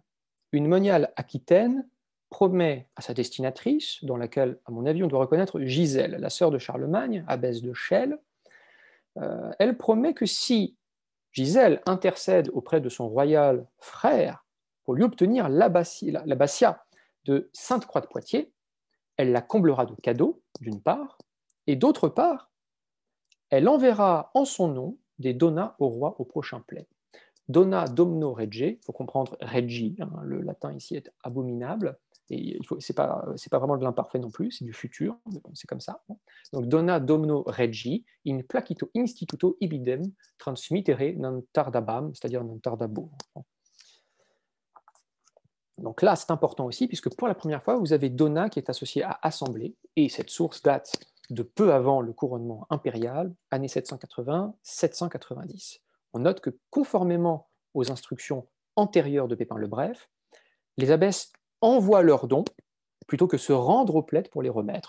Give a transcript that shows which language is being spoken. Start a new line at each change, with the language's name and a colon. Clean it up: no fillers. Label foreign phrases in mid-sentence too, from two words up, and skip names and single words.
French: Une moniale aquitaine promet à sa destinatrice, dans laquelle, à mon avis, on doit reconnaître Gisèle, la sœur de Charlemagne, abbesse de Chelles, elle promet que si Gisèle intercède auprès de son royal frère pour lui obtenir l'abbatiat de Sainte-Croix de Poitiers, elle la comblera de cadeaux, d'une part, et d'autre part, elle enverra en son nom des dona au roi au prochain plaid.
Latin: Dona domno rege,
French: il faut comprendre regi, hein, le latin ici est abominable, et c'est pas vraiment de l'imparfait non plus, c'est du futur, mais bon, c'est comme ça.
Latin: Donc dona domno regi, in placito instituto ibidem transmittere non tardabam,
French: c'est-à-dire
Latin: non tardabo.
French: Donc là, c'est important aussi, puisque pour la première fois, vous avez dona qui est associé à assemblée, et cette source date de peu avant le couronnement impérial, années 780-790. On note que conformément aux instructions antérieures de Pépin le Bref, les abbesses envoient leurs dons plutôt que se rendre aux plaies pour les remettre.